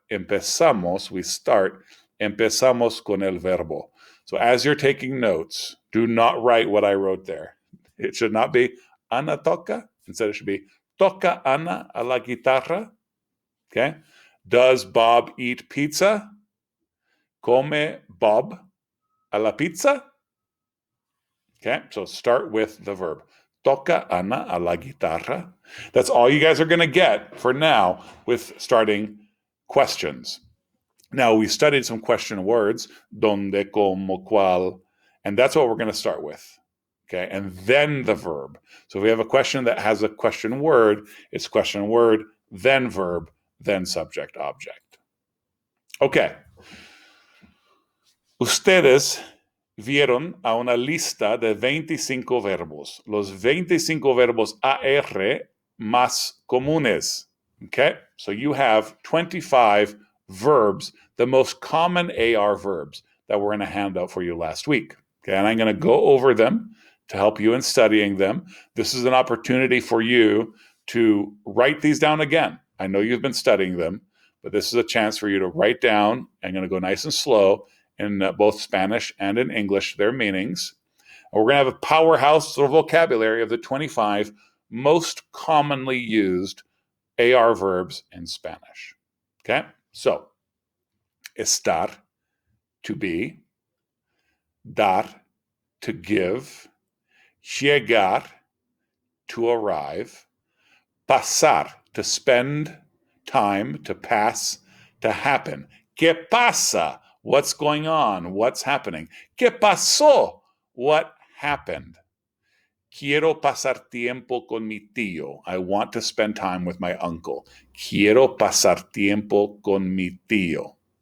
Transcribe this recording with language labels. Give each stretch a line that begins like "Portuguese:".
Spanish: Empezamos,
English: we start,
Spanish: empezamos con el verbo.
English: So as you're taking notes, do not write what I wrote there. It should not be
Spanish: Ana toca.
English: Instead, it should be
Spanish: toca Ana a la guitarra.
English: Okay. Does Bob eat pizza?
Spanish: Come Bob a la pizza?
English: Okay, so start with the verb.
Spanish: Toca Ana a la guitarra.
English: That's all you guys are going to get for now with starting questions. Now, we studied some question words, donde, como, cual, and that's what we're going to start with. Okay, and then the verb. So if we have a question that has a question word, it's question word, then verb, then subject, object. Okay.
Spanish: Ustedes vieron a una lista de 25 verbos, los 25 verbos AR más comunes.
English: Okay, so you have 25 verbs, the most common AR verbs that were in a handout for you last week. Okay, and I'm going to go over them to help you in studying them. This is an opportunity for you to write these down again. I know you've been studying them, but this is a chance for you to write down. I'm going to go nice and slow in both Spanish and in English, their meanings. And we're going to have a powerhouse or vocabulary of the 25 most commonly used AR verbs in Spanish. Okay, so estar, to be, dar, to give, llegar, to arrive, pasar, to spend time, to pass, to happen.
Spanish: ¿Qué pasa?
English: What's going on? What's happening?
Spanish: ¿Qué pasó?
English: What happened?
Spanish: Quiero pasar tiempo con mi tío.
English: I want to spend time with my uncle.
Spanish: Quiero pasar tiempo con mi tío.